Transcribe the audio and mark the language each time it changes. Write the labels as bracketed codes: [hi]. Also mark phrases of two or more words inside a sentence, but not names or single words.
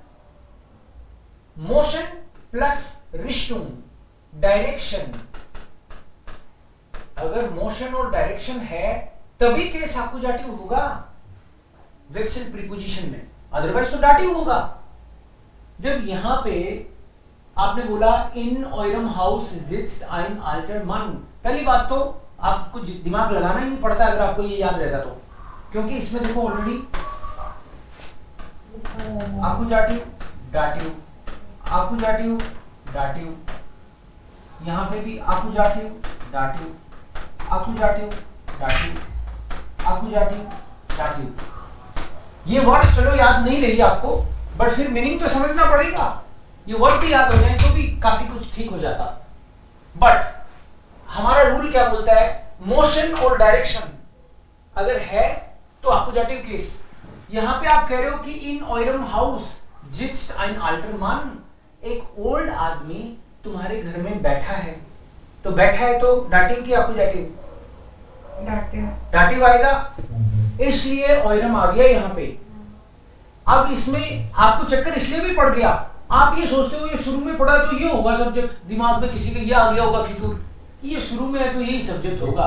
[en] motion plus [hi] रिश्टुम, डायरेक्शन, अगर मोशन और डायरेक्शन है तभी [de] Kasus Akkusativ [hi] होगा वेक्सल प्रीपोजिशन में, अदरवाइज तो दाटिव होगा। जब यहां पे आपने बोला [de] in eurem Haus sitzt ein alter Mann, [hi] पहली बात तो आपको दिमाग लगाना ही नहीं पड़ता अगर आपको ये याद रहता तो, क्योंकि इसमें देखो ऑलरेडी [de] Akkusativ Dativ, Akkusativ Dativ, [hi] यहां पे भी [de] Akkusativ Dativ, Akkusativ Dativ, Akkusativ Dativ. [hi] ये वर्ड चलो याद नहीं रही आपको, बट फिर मीनिंग तो समझना पड़ेगा। ये वर्ड भी याद हो जाए तो भी काफी कुछ ठीक हो जाता। बट हमारा रूल क्या बोलता है? मोशन और डायरेक्शन अगर है तो [de] Akkusativ Kasus. [hi] यहां पे आप कह रहे हो कि [de] in eurem Haus sitzt ein alter Mann, [hi] एक ओल्ड आदमी तुम्हारे घर में बैठा है, तो बैठा है तो दाटिव की एक्कुजाटिव? दाटिव आएगा, इसलिए eurem आ गया यहां पे। अब इसमें आपको चक्कर इसलिए भी पड़ गया, आप ये सोचते हो ये शुरू में पढ़ा तो ये होगा सब्जेक्ट, दिमाग में किसी के ये आ गया होगा फितूर, ये शुरू में है तो यही सब्जेक्ट होगा।